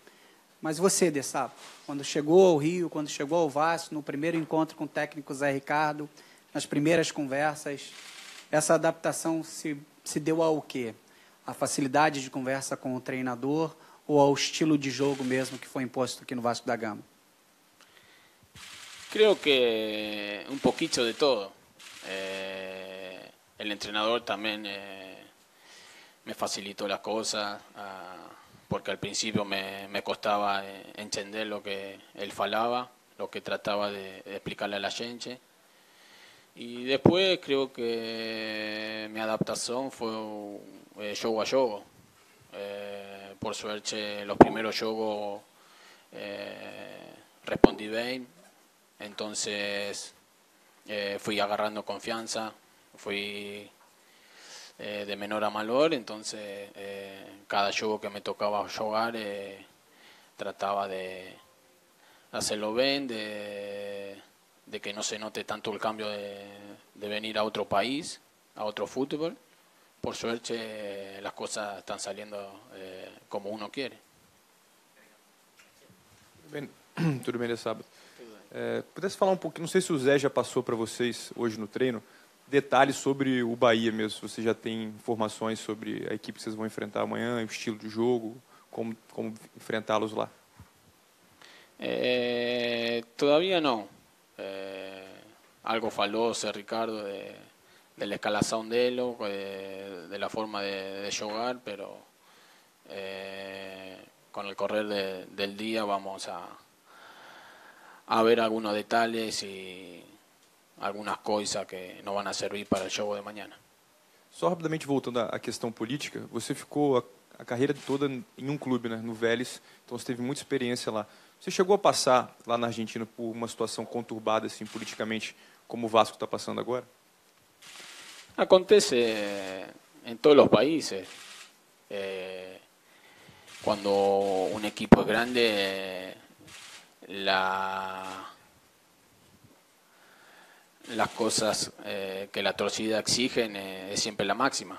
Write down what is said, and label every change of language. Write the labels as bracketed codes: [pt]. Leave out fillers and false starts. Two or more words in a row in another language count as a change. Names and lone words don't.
[pt] Mas você, De Sá, quando chegou ao Rio, quando chegou ao Vasco, no primeiro encontro com o técnico Zé Ricardo, nas primeiras conversas, essa adaptação se deu ao quê? A facilidade de conversa com o treinador ou ao estilo de jogo mesmo que foi imposto aqui no Vasco da Gama? [es] Creo que un poquito de todo. El entrenador también me facilitó las cosas, porque al principio me costaba entender lo que él falaba, lo que trataba de explicarle a la gente. Y después creo que mi adaptación fue [pt] jogo a jogo. [es] Por suerte, los primeros jogos respondí bien, entonces fui agarrando confianza, fui de menor a mayor, entonces cada juego que me tocaba jugar trataba de hacerlo bien, de que no se note tanto el cambio de venir a otro país, a otro fútbol. Por suerte las cosas están saliendo como uno quiere. [pt] Tudo bem, de sábado. Pudesse falar um pouquinho, não sei se o Zé já passou para vocês hoje no treino, detalhes sobre o Bahia mesmo, se você já tem informações sobre a equipe que vocês vão enfrentar amanhã, o estilo de jogo, como enfrentá-los lá. [es] Todavía no. Algo faló Zé Ricardo de la escalación de él, de la forma de jugar, pero con el correr del día vamos a ver algunos detalles y algunas cosas que nos van a servir para el juego de mañana. [pt] Só rapidamente voltando à questão política, você ficou a carreira toda em um clube, né, no Vélez, então você teve muita experiência lá. Você chegou a passar lá na Argentina por uma situação conturbada assim politicamente, como o Vasco está passando agora? [es] Acontece en todos los países. Cuando un equipo es grande, las cosas que la torcida exigen es siempre la máxima.